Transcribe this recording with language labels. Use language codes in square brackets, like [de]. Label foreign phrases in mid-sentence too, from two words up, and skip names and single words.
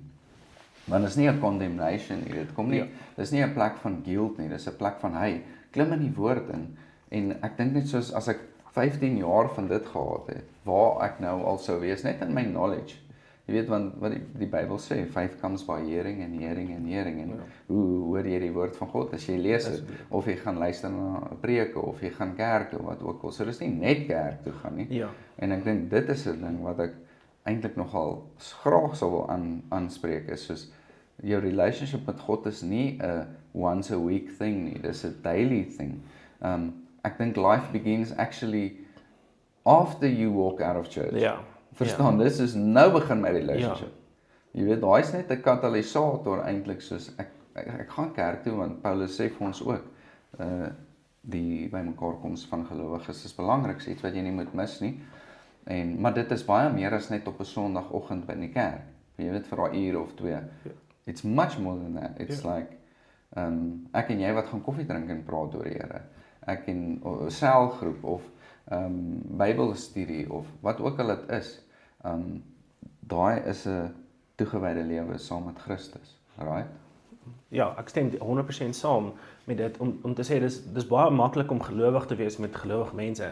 [af] Want dit is nie 'n condemnation nie. Dit kom nie, dis nie 'n plek van guilt nie. Dis 'n plek van klim in die woord in. En ek dink net soos as ek 15 jaar van dit gehad het, waar ek nou al sou wees net in my knowledge. Jy weet want wat die Bybel sê, [en] faith comes by hearing and hearing and hearing. [af] En hoe hoor jy die woord van God as jy lees dit of jy gaan luister na preke of jy gaan kerk toe wat ook al. So dis nie net kerk toe gaan nie. Ja. En ek dink dit is 'n ding wat ek eintlik nogal graag sou wil aanspreek is soos jou relationship met God is nie 'n [en] once a week thing [af] nie, dis 'n [en] daily thing. [af] Ek dink [en] life begins actually after you walk out of church. [af] Ja. Verstaan, dis is nou begin my relationship. Jy weet, daai is net 'n katalisator eintlik soos ek gaan kerk toe want Paulus sê vir ons ook die bymekaarkoms van gelowiges is belangrik, iets wat jy nie moet mis nie. Maar dit is baie meer as net op 'n Sondagoggend by die kerk. Jy weet vir 'n uur of 2. [en] It's much more than that. It's like [af] ek en jy wat gaan koffie drink en praat oor die Here. Ek en 'n selgroep of Bybelstudie of wat ook al dit is. Daai is 'n toegewyde lewe saam met Christus, right? Ja, ek stem 100% saam met dit om te sê dis baie maklik om gelowig te wees met gelowige mense.